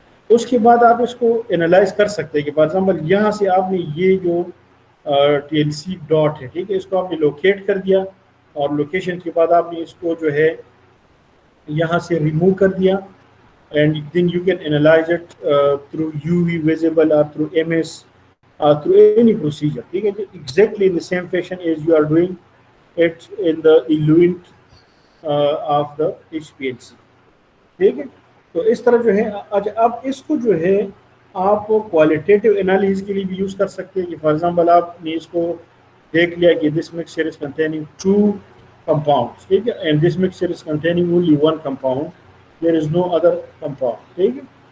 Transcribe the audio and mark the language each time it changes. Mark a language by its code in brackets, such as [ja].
[ur] اس کے بعد آپ اس کو انالائز کر سکتے ہیں کہ فار ایگزامپل یہاں سے آپ نے یہ جو ٹی ایل سی ڈاٹ ہے، ٹھیک ہے، اس کو آپ نے لوکیٹ کر دیا اور لوکیشن کے بعد آپ نے اس کو جو ہے یہاں سے ریموو کر دیا. [en] And then you can analyse it through U V visible اور through M S through any procedure, ٹھیک ہے. exactly in the same fashion as you are doing it in the eluent of the HPLC، ٹھیک ہے. [ur] تو اس طرح جو ہے اچھا اب اس کو جو ہے آپ کوالٹیٹیو انالیسز کے لیے بھی یوز کر سکتے ہیں کہ فار ایگزامپل آپ نے اس کو دیکھ لیا کہ [en] this mixture is containing 2 compounds، [ur] ٹھیک ہے، [en] and this mixture is containing only 1 compound، there is no other compound، [ur] ٹھیک ہے.